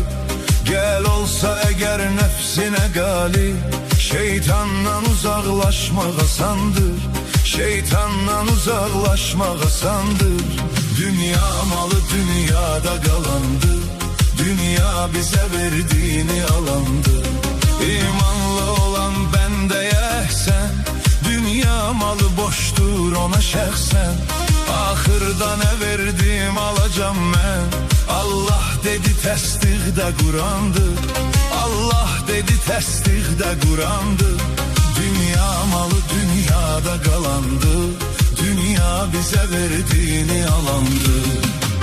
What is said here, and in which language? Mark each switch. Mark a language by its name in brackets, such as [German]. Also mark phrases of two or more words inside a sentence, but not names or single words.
[Turkish] Gel olsa eğer nefsine galip, şeytandan uzaklaşmak asandır, şeytandan uzaklaşmak asandır. Dünya malı dünyada kalandır, dünya bize verdiğini alandır. İmanlı olan bendeye ehsen, dünya malı boştur ona şəxsən. [Azerbaijani] Axırda nə verdim alacam mən, Allah dedi təsdiqdə Qurandır, Allah dedi təsdiqdə Qurandır. Dünya malı dünyada qalandır, dünya bizə verdiğini alandır.